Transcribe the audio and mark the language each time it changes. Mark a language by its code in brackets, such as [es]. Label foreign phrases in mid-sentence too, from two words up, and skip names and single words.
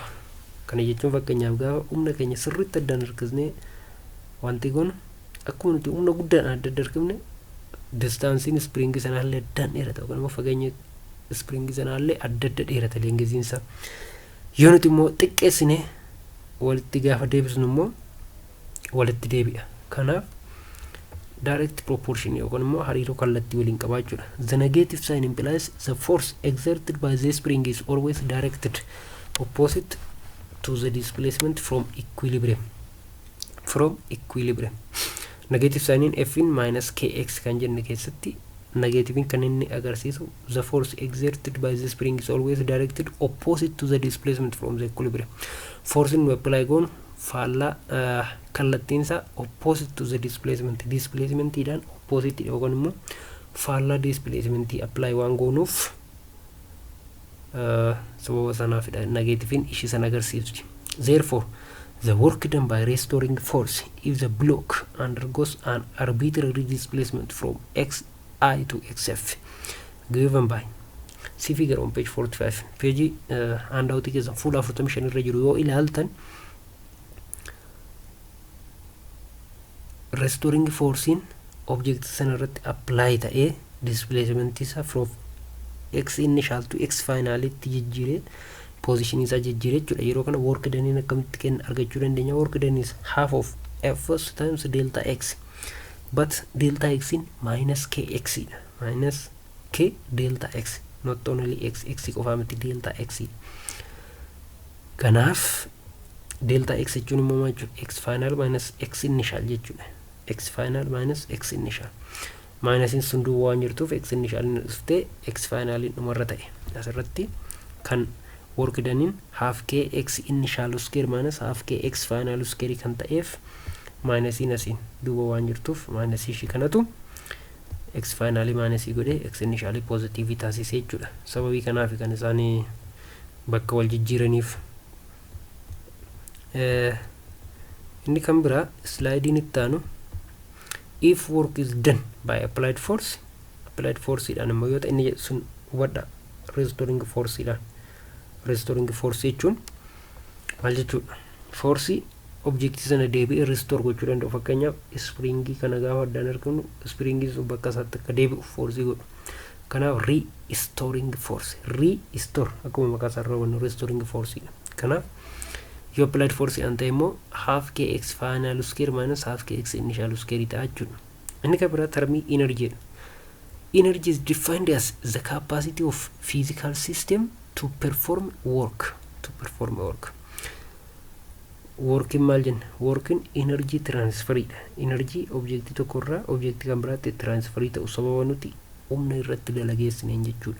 [om] Kana jechuun fakkeenyaaf gaafa humna keenya sirriitti addaan harkisnee wanti kun akkuma nuti humna guddaan adda harkifne distaansiin springii sanaallee addaan dheerata yookaan immoo fageenya springii sanaallee adda dheerata leengiziinsa. Yoo nuti immoo xiqqeessine walitti gaafa deebisnu immoo walitti deebi'a. Kanaaf direct proportion yookaan immoo hariiroo kallattii waliin qabaachuudha. [en] The negative sign implies the force exerted by the spring is always directed opposite to the displacement from equilibrium. Negative sign in F in minus kx [om] kan jenne keessatti [en] negative [om] kan inni agarsiisu [en] the force exerted by the spring is always directed opposite to the displacement from the equilibrium. [om] Force in apply goon faallaa kallattiinsa [en] opposite to the displacement [om] displacementiidhaan opposite yookaan immoo faallaa displacementii apply waan goonuuf sababa sanaafidha negativein ishii san agarsiifti. [en] Therefore the work done by restoring force if the block undergoes an arbitrary displacement from xi to xf given by see figure on page 45 page handout [om] keessa fuula 45 irra jiru yoo ilaaltan [en] restoring force in object sanarratti apply ta'ee displacement isa from x initial to x final [om] itti jijjiiree [en] position [om] isa jijjiiree jechuudha. Yeroo kana work done in akkamitti kenna argachuu dandeenya? [en] Work done is half of f times delta x, but delta x in minus kx minus k delta x, not only x [om] qofa miti [en] delta x. [om] Kanaaf delta x jechuun immoo maal jechuudha? [en] X final minus x initial jechuudha. X final minus x initial. [om] Minus in sun duwwaa waan jirtuuf x initial inni dhuftee x final in dhumarra ta'e. Asirratti kan [en] work done [om] in [en] half k x initial square minus half k x final square [om] kan ta'eef minus in asin duwwaa waan jirtuuf minus ishii kanatu [en] x final minus [om] godhee [en] x initial positive [om] taasisee jechuudha. Sababii kanaaf kan isaanii bakka wal jijjiiraniif. Inni kan biraa slide itti aanu [en] if work is done by applied force [om] idhaan immoo yoo ta'e inni sun wadha [en] restoring force [om] idhaan. [en] Restoring force [om] jechuun maal jechuudha? Force objectii sana deebi'ee restore gochuu danda'u. Fakkeenyaaf springii kana gaafa addaan arginu springii sun bakka isaatti akka deebi'u force godhu. Kanaaf [en] restoring force [om] restore akkuma maqaa isaa irraa hubannu [en] restoring force [om] dha. Kanaaf yoo [en] applied force [om] an ta'e immoo [en] half kx final square minus half kx initial square [om] ta'a jechuudha. Inni kan biraa termii energy dha. [en] Energy is defined as the capacity of physical system to perform work. [om] Working maal jenna? Working [en] energy transfer [om] dha. Energy objectii tokkorraa objectii kan biraatti transfer ta'u sababa nuti humna irratti dalageessineen jechuudha.